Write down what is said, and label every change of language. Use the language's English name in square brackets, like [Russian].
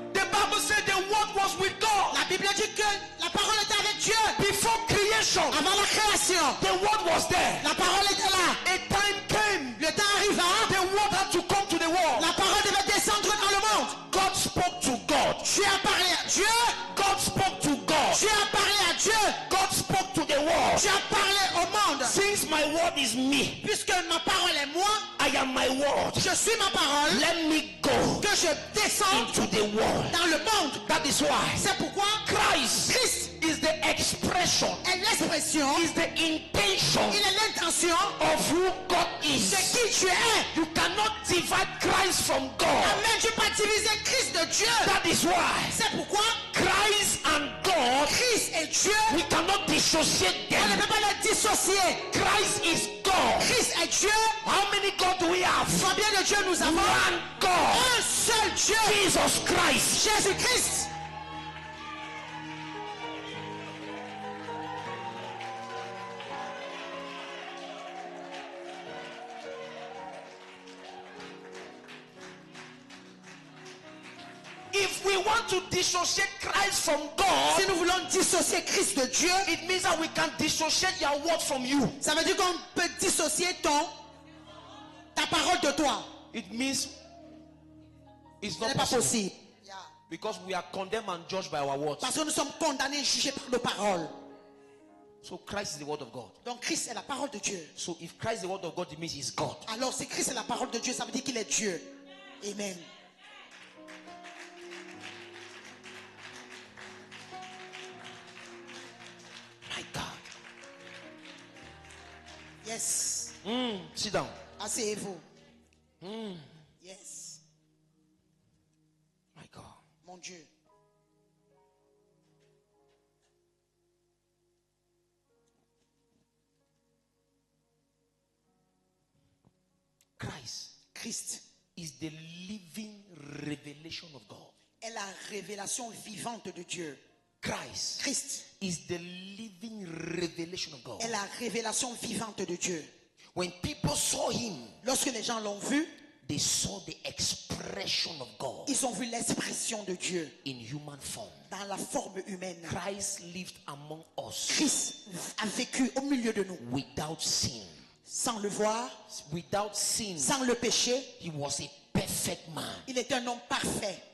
[English] the Bible said the word was with God. [French] la Bible dit que la parole était avec Dieu. [English] Before creation, [French] Avant la création, [English] the word was there. [French] la parole était là. [English] A time came, [French] Le temps arriva, [English] the word had to come to the world. [French] la parole devait descendre dans le monde. [English] God spoke to God. [French] Dieu a parlé à Dieu. [English] God spoke to God. [French] Dieu a parlé à Dieu. [English] God spoke to the world. [French] Dieu a parlé au monde. [English] Since my word is me, [French] Puisque ma parole est moi, [English] I am my word. [French] je suis ma parole. [English] Let me go [French] Que je descends [English] into the world. [French] dans le monde. [English] That is why [French] C'est pourquoi [English] Christ [French] Christ [English] is the expression, [French] est l'expression, [English] is the intention [French] il est l'intention [English] of who God [French] de [English] is. [French] qui tu es. [English] You cannot divide Christ from God. Amen. [French] Tu peux pas diviser Christ de Dieu. [English] That is why [French] C'est pourquoi [English] Christ and God, [French] Christ et Dieu, [English] we cannot dissociate [French] on ne [English] them. [French] peut pas les dissocier. [English] Christ is God. [French] Christ est Dieu. [English] How many God do we have? [French] Combien de Dieu nous avons? [English] One God. [French] Un seul Dieu. [English] Jesus Christ. [French] Jésus-Christ. [English] If we want to dissociate Christ from God, [French] Si nous voulons dissocier Christ de Dieu, [English] it means that we can dissociate your word from you. [French] ça veut dire qu'on peut dissocier ta parole de toi. [English] It means it's [French] Ce [English] not [French] n'est pas [English] possible. [French] possible. [English] Because we are condemned and judged by our words. [French] Parce que nous sommes condamnés et jugés par nos paroles. [English] So Christ is the word of God. [French] Donc Christ est la parole de Dieu. [English] So if Christ is the word of God, it means he's God. [French] Alors si Christ est la parole de Dieu, ça veut dire qu'il est Dieu. [English] Amen. My God. Yes. Sit down. [French] Asseyez-vous. Yes. [English] My God. [French] Mon Dieu. [English] Christ is the living revelation of God. [French] est la révélation vivante de Dieu. [English] Christ is the living revelation of God. [French] est la révélation vivante de Dieu. [English] When people saw him, [French] Lorsque les gens l'ont vu, [English] they saw the expression of God [French] ils ont vu l'expression de Dieu [English] in human form. [French] dans la forme humaine. [English] Christ lived among us [French] Christ a vécu au milieu de nous [English] without sin. [French] sans le voir, [English] Without sin, [French] sans le péché. [English] he was a perfect man. [French] Il était un homme parfait,